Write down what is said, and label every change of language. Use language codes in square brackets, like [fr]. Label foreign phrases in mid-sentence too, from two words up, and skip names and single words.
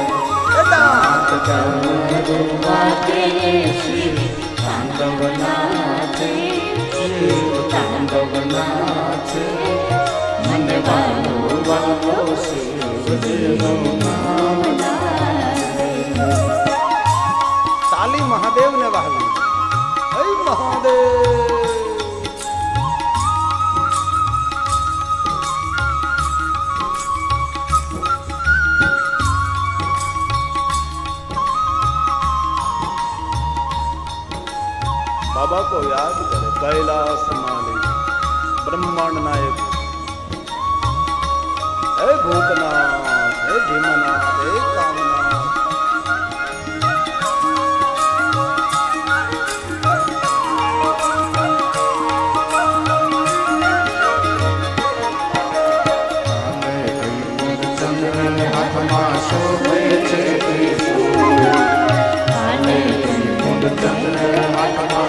[gu] ડાક ડમરું વાગે શિવ તાંડવ નાચે, શિવ તાંડવ નાચે, મને વાલો શિવજીનું નામ લાગે. તાલી મહાદેવને વહાવી. હે મહાદેવ. [hi] बाबा को याद करे, कैलाश मालिक, ब्रह्मांड नायक, हे भूतनाथ, हे भीमनाथ, हे कामनाथ. [gu] હાથમાં શોભે છે ત્રિશૂળ, હાથમાં